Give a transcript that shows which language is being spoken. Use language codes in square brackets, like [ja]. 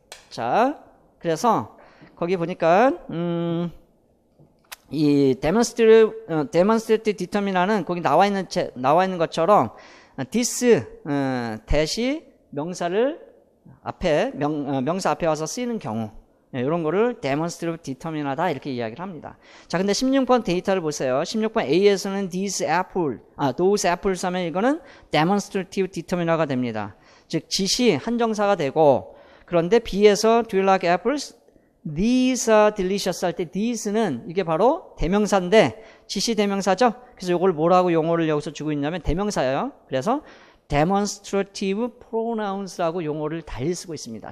[ko] 자, 그래서 거기 보니까 이 demonstrative determinant은 거기 나와 있는 것처럼. this 대시 명사를 앞에 명사 앞에 와서 쓰이는 경우 이런 거를 demonstrative determinant하다 이렇게 이야기를 합니다. 자, 근데 16번 데이터를 보세요. 16번 A에서는 these apple, those apples 하면 이거는 demonstrative determinant가 됩니다. 즉 지시 한정사가 되고 그런데 B에서 [en] do you like apples? These are delicious [ko] 할 때 these는 이게 바로 대명사인데 지시 대명사죠. 그래서 이걸 뭐라고 용어를 여기서 주고 있냐면 대명사예요. 그래서 demonstrative pronouns라고 용어를 달리 쓰고 있습니다.